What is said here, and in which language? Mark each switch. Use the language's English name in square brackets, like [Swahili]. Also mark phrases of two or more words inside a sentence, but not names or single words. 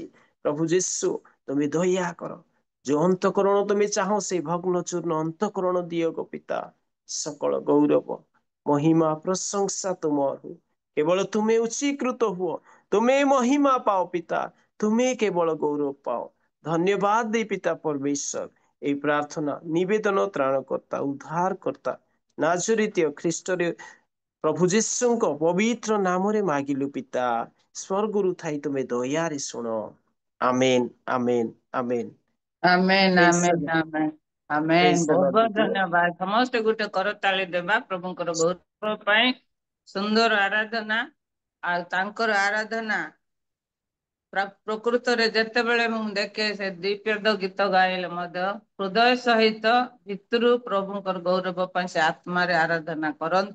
[Odia] ପ୍ରଭୁ ଯୀଶୁ ତୁମେ ଦୟା କର, ଯୋଉ ଅନ୍ତକରଣ ତୁମେ ଚାହଁ ସେ ଭଗ୍ନ ଚୂର୍ଣ୍ଣ ଅନ୍ତକରଣ ଦିଅ ଗୋ ପିତା। ସକଳ ଗୌରବ, ମହିମା, ପ୍ରଶଂସା ତୁମର ହୁ। କେବଳ ତୁମେ ଉଚ୍ଚୀକୃତ ହୁଅ, ତୁମେ ମହିମା ପାଅ ପିତା, ତୁମେ କେବଳ ଗୌରବ ପାଅ। ଧନ୍ୟବାଦ ଦେଇ ପିତା ପରମେଶ୍ୱର ଏଇ ପ୍ରାର୍ଥନା ନିବେଦନ ତ୍ରାଣକର୍ତ୍ତା ଉଦ୍ଧାରକର୍ତ୍ତା ନାଜରିତୀୟ ଖ୍ରୀଷ୍ଟରେ ପ୍ରଭୁ ଯୀଶୁଙ୍କ ପବିତ୍ର ନାମରେ ମାଗିଲୁ ପିତା। ସ୍ୱର୍ଗରୁ ଥାଇ ତୁମେ ଦୟାରେ ଶୁଣ। ଆମେନ୍, ଆମେନ୍, ଆମେନ୍। ଆମେନ୍, [English] praise the [Odia] ଆମେନ୍, ଲର୍ଡ, ଆମେନ୍, ଆମେନ୍। [English] praise the [Odia] ବହୁତ ଲର୍ଡ ବହୁତ ଦିଦି। ଧନ୍ୟବାଦ। ସମସ୍ତେ ଗୋଟେ କରତାଳି ଦେବା ପ୍ରଭୁଙ୍କର ଗୌରବ ପାଇଁ। ସୁନ୍ଦର ଆରାଧନା, ଆଉ ତାଙ୍କର ଆରାଧନା ପ୍ରକୃତରେ ଯେତେବେଳେ ମୁଁ ଦେଖେ ସେ ଦ୍ୱିପଦ ଗୀତ ଗାଇଲେ ମଧ୍ୟ ହୃଦୟ ସହିତ ଭିତରୁ ପ୍ରଭୁଙ୍କର ଗୌରବ ପାଇଁ ସେ ଆତ୍ମାରେ ଆରାଧନା କରନ୍ତି।